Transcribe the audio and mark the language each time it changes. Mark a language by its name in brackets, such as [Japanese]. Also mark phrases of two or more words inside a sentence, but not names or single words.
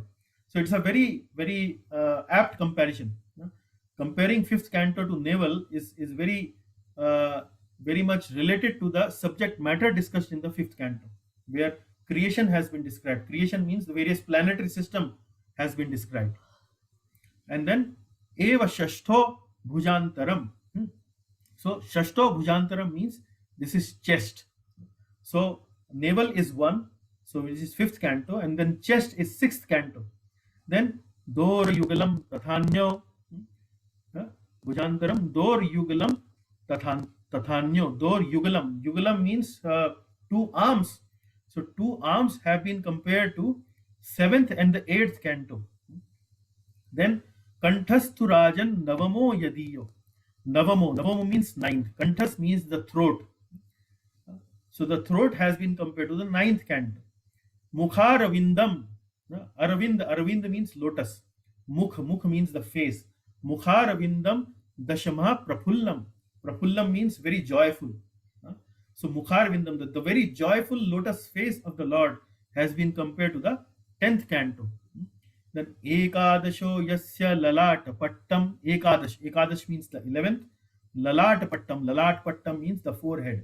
[English] So it's a very apt comparison. Comparing fifth canto to navel is very much related to the subject matter discussed in the fifth canto, where creation has been described. Creation means the various planetary system has been described. [Sanskrit] And then eva shashtho bhujantaram. [English] So [Sanskrit] shashto bhujantaram [English] means this is chest. So navel is 1, so which is fifth canto, and then chest is sixth canto. [Sanskrit] Then dor yugalam tathanyo. Bhujantaram dor yugalam tathanyo. Dor yugalam. [English] Yugalam means two arms. So two arms have been compared to seventh and the eighth canto. [Sanskrit] Then kanthasthurajan navamo yadiyo. [English] Navamo means ninth. Kanthas means the throat. So the throat has been compared to the ninth canto. Mukharavindam. Aravind means lotus. Mukh means the face. [Sanskrit] Mukharavindam dashama prafullam. [English] Prafullam means very joyful. So Mukharavindam, the very joyful lotus face of the Lord, has been compared to the 10th canto. [Sanskrit] Then Ekadasho Yasya Lalat Pattam. [English] Ekadash means the 11th. [Sanskrit] Lalat Pattam [English] means the forehead.